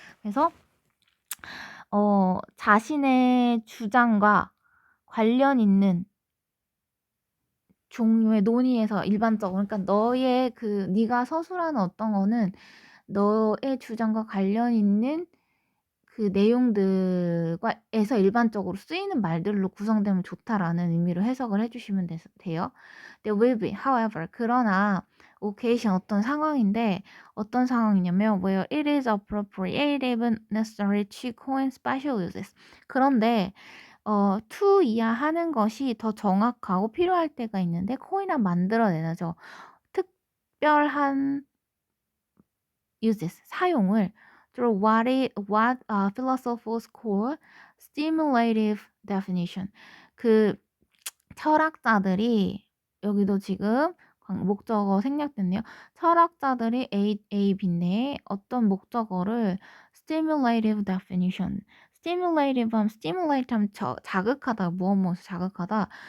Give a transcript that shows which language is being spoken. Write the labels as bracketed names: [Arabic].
[Korean] 그래서 자신의 주장과 관련 있는 종류의 논의에서 일반적으로 그러니까 너의 네가 서술하는 어떤 거는 너의 주장과 관련 있는 그 내용들과에서 일반적으로 쓰이는 말들로 구성되면 좋다라는 의미로 해석을 해주시면 돼요. [English] There will be, however, [Korean] 그러나 [English] occasion [Korean] 어떤 상황인데 어떤 상황이냐면 [English] where it is appropriate even necessary to coin special uses. [Korean] 그런데 to 이하 하는 것이 더 정확하고 필요할 때가 있는데 코인을 만들어내죠. 특별한 [English] uses [Korean] 사용을 [English] through what philosophers call stimulative definition. [Korean] 그 철학자들이 여기도 지금 목적어 생략됐네요. 철학자들이 A, B인데 어떤 목적어를 stimulative definition. stimulative 하면 자극하다, 무엇을 자극하다.